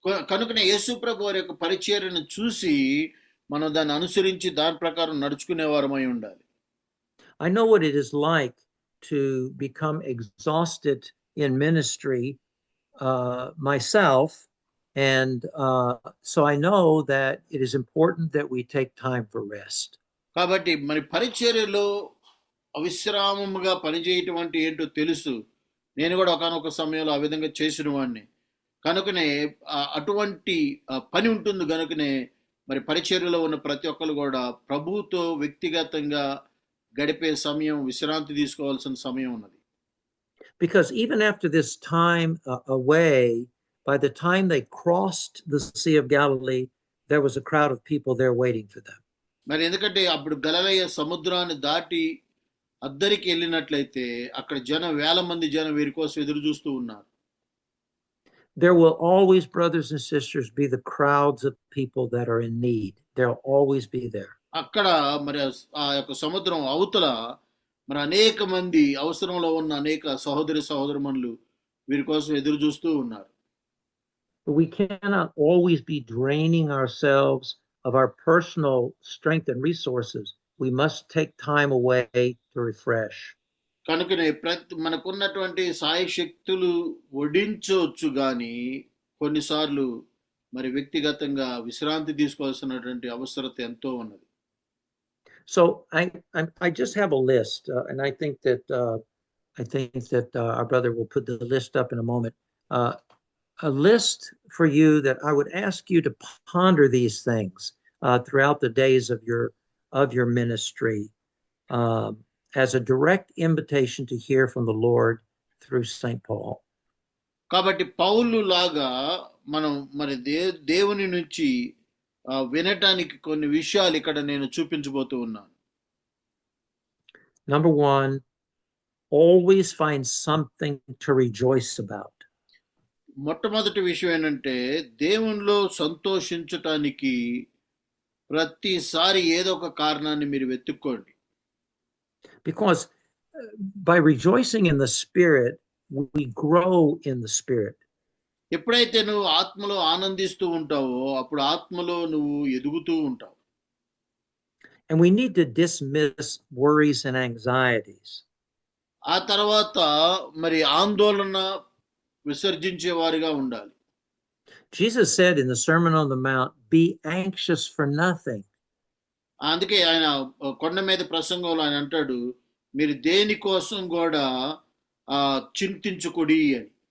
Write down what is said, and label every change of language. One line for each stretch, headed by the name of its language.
Telugu: కనుకనే యేసు ప్రభు వారి యొక్క పరిచర్యను చూసి మనం దాన్ని అనుసరించి దాని ప్రకారం నడుచుకునే వారమై ఉండాలి.
English: I know what it is like to become exhausted in ministry myself. And so I know that it is important that we take time for rest.
Telugu: కాబట్టి మరి పరిచర్యలో అవిశ్రామముగా పనిచేయటం అంటే ఏంటో తెలుసు. నేను కూడా ఒకానొక సమయంలో ఆ విధంగా చేసిన వాడిని. కనుకనే అటువంటి పని ఉంటుంది. కనుకనే మరి పరిచర్యలో ఉన్న ప్రతి ఒక్కరు కూడా ప్రభువుతో వ్యక్తిగతంగా గడిపే సమయం, విశ్రాంతి తీసుకోవాల్సిన సమయం ఉన్నది.
English: Because even after this time away, by the time they crossed the Sea of Galilee, there was a crowd of people there waiting for them.
Telugu: మరి ఎందుకంటే అప్పుడు గలిలయ సముద్రాన్ని దాటి అద్దరికి వెళ్ళినట్లయితే అక్కడ వేల మంది వీరి కోసం ఎదురు చూస్తూ ఉన్నారు.
English: There will always, brothers and sisters, be the crowds of people that are in need. They'll always be there.
Telugu: అక్కడ మరి ఆ యొక్క సముద్రం అవతల మరి అనేక మంది అవసరంలో ఉన్న అనేక సహోదరుమణులు వీరి కోసం ఎదురు చూస్తూ ఉన్నారు.
English: We cannot always be draining ourselves of our personal strength and resources. We must take time away to refresh.
Telugu: కనుకనే మనకున్నటువంటి సాయి శక్తులు వడించవచ్చు గాని కొన్నిసార్లు మరి వ్యక్తిగతంగా విశ్రాంతి తీసుకోవాల్సినటువంటి అవసరత ఎంతో ఉన్నది.
English: So I just have a list, and I think that our brother will put the list up in a moment. A list for you that I would ask you to ponder these things throughout the days of your ministry as a direct invitation to hear from the Lord through St. Paul.
Telugu: కాబట్టి పౌలు లాగా మనం మరి దేవుని నుంచి వినటానికి కొన్ని విషయాలు ఇక్కడ నేను చూపించబోతూ ఉన్నాను.
English: Number one, always find something to rejoice about.
Telugu: మొట్టమొదటి విషయం ఏంటంటే దేవునిలో సంతోషించటానికి ప్రతిసారి ఏదో ఒక కారణాన్ని మీరు వెతుక్కోండి.
English: Because by rejoicing in the Spirit, we grow in the Spirit.
Telugu: ఎప్పుడైతే నువ్వు ఆత్మలో ఆనందిస్తూ ఉంటావో అప్పుడు ఆత్మలో నువ్వు ఎదుగుతూ ఉంటావు.
English: And we need to dismiss worries and anxieties.
Telugu: ఆ తర్వాత మరి ఆందోళన విసర్జించే వారిగా ఉండాలి.
English: Jesus said in the Sermon on the Mount, be anxious for nothing.
Telugu: అందుకే ఆయన కొండ మీద ప్రసంగంలో ఆయన అంటాడు, మీరు దేనికోసం కూడా చింతించుకుడి అని.